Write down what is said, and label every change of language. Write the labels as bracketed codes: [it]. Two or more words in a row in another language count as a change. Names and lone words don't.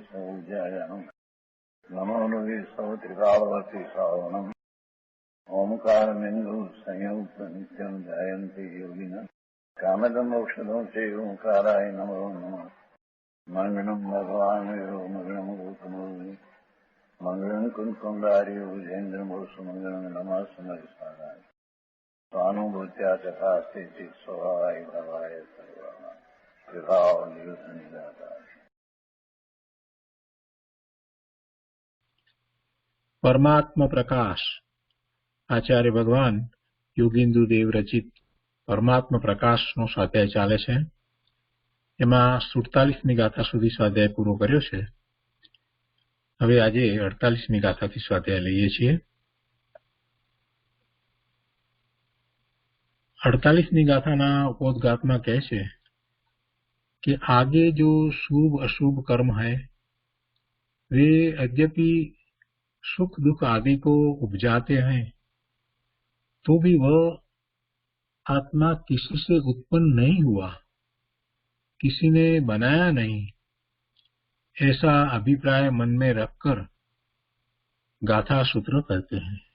[sa] सौज्यायानम् नमो लोये सौत्रिकावती सावनम् ओंकारमिन्दु संयुक्त नित्यं ध्यायन्ति योगिनः कामदम् औषधं चैव ओंकाराय नमो नमः मङ्गलं भगवान् यो मङ्गलं गौतमो मंगलम कुंकुंडारी उजेन्द्रमोसु मंगलम नमः समरिसाराय स्वानुभूत्या चकास्ते चित स्वभावाय भवाय सर्वाः विभाव निरुद्ध निराधार। [gu] પરમાત્મા પ્રકાશ આચાર્ય ભગવાન યોગેન્દ્ર દેવ રચિત પરમાત્મા પ્રકાશ નો સ્વાધ્યાય ચાલે છે। એમાં 47મી ગાથા સુધી સ્વાધ્યાય પૂરો કર્યો છે। હવે આજે 48મી ગાથાથી સ્વાધ્યાય લઈએ છીએ। 48મી ગાથાના ઉપોદ્ઘાતમાં કહે છે કિ [hi] आगे जो शुभ अशुभ कर्म है वे यद्यपि सुख दुख आदि को उपजाते हैं तो भी वह आत्मा किसी से उत्पन्न नहीं हुआ, किसी ने बनाया नहीं, ऐसा अभिप्राय मन में रखकर गाथा सूत्र कहते हैं।